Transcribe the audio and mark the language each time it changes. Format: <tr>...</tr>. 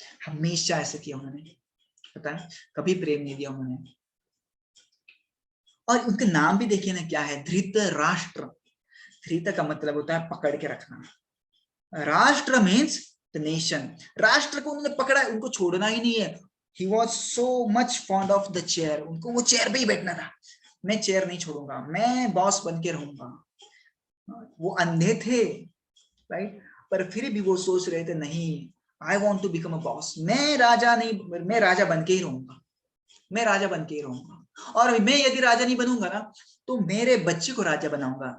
<hi>हमेशा ऐसे किया उन्होंने, पता है, कभी प्रेम नहीं दिया उन्होंने। और उनके नाम भी देखिए ना क्या है, धृतराष्ट्र। धृत का मतलब होता है पकड़ के रखना, राष्ट्र</hi> <en>Means the nation.</en> <hi>राष्ट्र को उन्होंने पकड़ा, उनको छोड़ना ही नहीं है।</hi> <en>He was so much fond of the chair,</en> <hi>उनको वो चेयर पे ही बैठना था। मैं चेयर नहीं छोड़ूंगा, मैं बॉस बन के रहूंगा। वो अंधे थे, राइट, पर फिर भी वो सोच रहे थे नहीं,</hi> <en>I want to become a boss,</en> <hi>मैं राजा नहीं, मैं राजा बन के ही रहूंगा, मैं राजा बन के ही रहूंगा। और मैं यदि राजा नहीं बनूंगा ना, तो मेरे बच्चे को राजा बनाऊंगा।</hi>